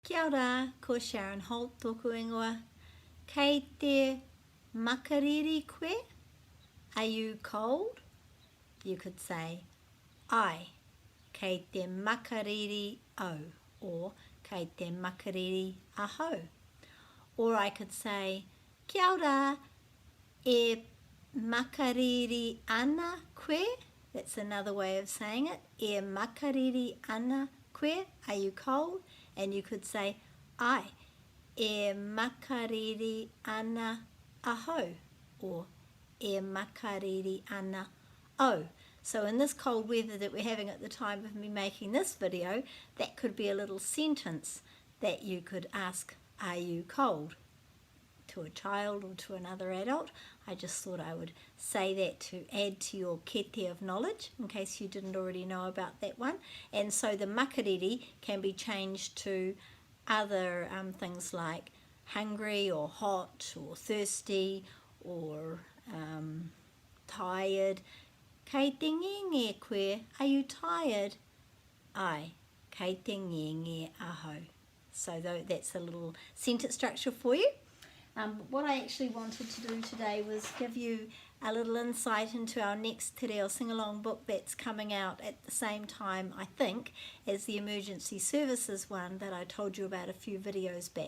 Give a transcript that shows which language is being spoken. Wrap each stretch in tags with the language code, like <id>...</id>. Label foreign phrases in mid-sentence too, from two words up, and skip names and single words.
<mi>Kia ora, ko Sharon Holt tōku ingoa. Kei te makariri koe?</mi> <en>Are you cold? You could say,</en> <mi>ai, kei te makariri au, or kei te makariri aho.</mi> <en>Or I could say,</en> <mi>kia ora, e makariri ana koe?</mi> <en>That's another way of saying it.</en> <mi>E makariri ana koe?</mi> <en>Are you cold? And you could say, ai, e makariri ana aho, or e makariri ana o. So in this cold weather that we're having at the time of me making this video, that could be a little sentence that you could ask, are you cold? To a child or to another adult. I just thought I would say that to add to your kete of knowledge in case you didn't already know about that one. And so the makariri can be changed to other things like hungry or hot or thirsty or tired.</en> <mi>Kei te ngenge koe,</mi> <en>are you tired?</en> <mi>Ai, kei te ngenge aho.</mi> <en>So that's a little sentence structure for you. What I actually wanted to do today was give you a little insight into our next Reo Singalong book that's coming out at the same time, I think, as the emergency services one that I told you about a few videos back.</en>